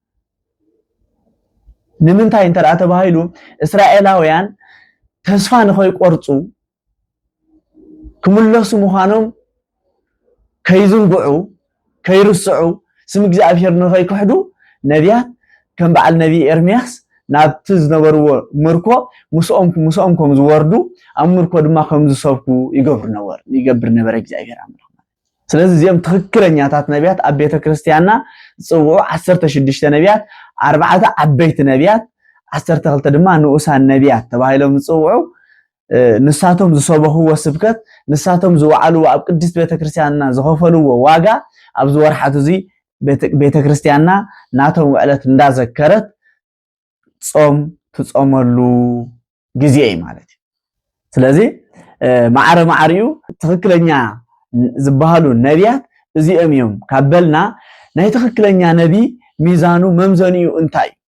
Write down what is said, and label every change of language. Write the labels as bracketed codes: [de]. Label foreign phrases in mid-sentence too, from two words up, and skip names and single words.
[ti] ንምንታይ እንተዳ ተባሂሉ እስራኤላውያን ተስፋ ንኸይቆርጹ ክምለሱ ምዃኖም ከይዝንጉዑ ከይርስዑ ስም እግዚአብሔር ንኸይክሕዱ ነቢያት ከም በዓል ነቢ ኤርምያስ ናብቲ ዝነበርዎ ምርኮ ሙስኦም ከም ዝወርዱ ኣብ ምርኮ ድማ ከም ዝሰብኩ ይገብር ነበር እግዚአብሔር አምላክ ስለዚህ እዚኦም ትክክለኛታት ነቢያት ኣብ ቤተ ክርስቲያንና ጽውዑ 16 ነቢያት 4 ዓበይቲ ነቢያት 12 ድማ ንኡሳን ነቢያት ተባሂሎም ጽውዑ ንሳቶም ዝሰበኽዎ ስብከት ንሳቶም ዝወዓልዎ ኣብ ቅድስት ቤተ ክርስቲያንና ዝኸፈልዎ ዋጋ ኣብ ዝወርሓት እዚ ቤተ ክርስቲያንና ናቶም ዕለት እንዳዘከረት ጾም ትጾመሉ ጊዜ ማለት እዩ ስለዚህ ማዕረማዕሪኡ ትክክለኛ ዝባሃሉ ነቢያት እዚኦም እዮም ካበልና ናይ ትክክለኛ ነቢ ሚዛኑ መምዘኒኡ እንታይ